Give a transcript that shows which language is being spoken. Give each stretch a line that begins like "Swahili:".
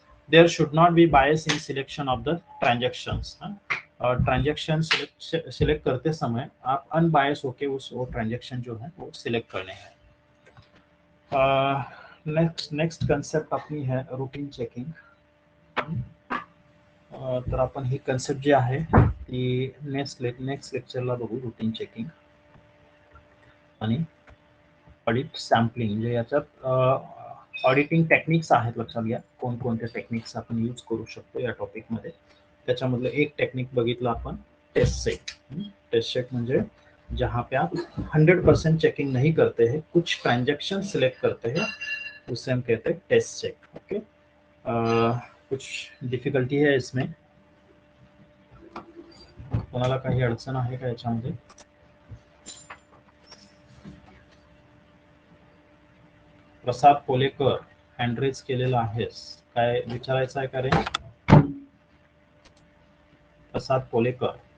English: There should not be bias in selection of the transactions.
Hindi: और transaction select करते समय आप अनबायस होके वो ट्रांजैक्शन जो है वो सिलेक्ट करने हैं। नेक्स्ट कंसेप्ट अपनी है रूटीन चेकिंग।
Marathi: तर आपण ही कन्सेप्ट जी आहे ती नेक्स्ट लेक्चरला बघू, रूटीन चेकिंग आणि ऑडिट सॅम्पलिंग। म्हणजे याच्यात ऑडिटिंग टेक्निक्स आहेत, लक्षात घ्या कोणकोणते टेक्निक्स आपण यूज करू शकतो या टॉपिकमध्ये। त्याच्यामधलं एक टेक्निक बघितलं आपण, टेस्ट चेक।
Hindi: टेस्ट चेक म्हणजे जहाँ पे आप 100% चेकिंग नहीं करते हैं, कुछ ट्रांजैक्शन सिलेक्ट करते हैं, उससे हम कहते हैं टेस्ट चेक।
Marathi: ओके,
Hindi: कुछ डिफिकल्टी है इसमें,
Marathi: कोणाला काही अडचण आहे का याच्यामध्ये? प्रसाद पोलेकर हँड रेज केलेला आहेस, काय विचारायचं आहे का रे प्रसाद पोलेकर?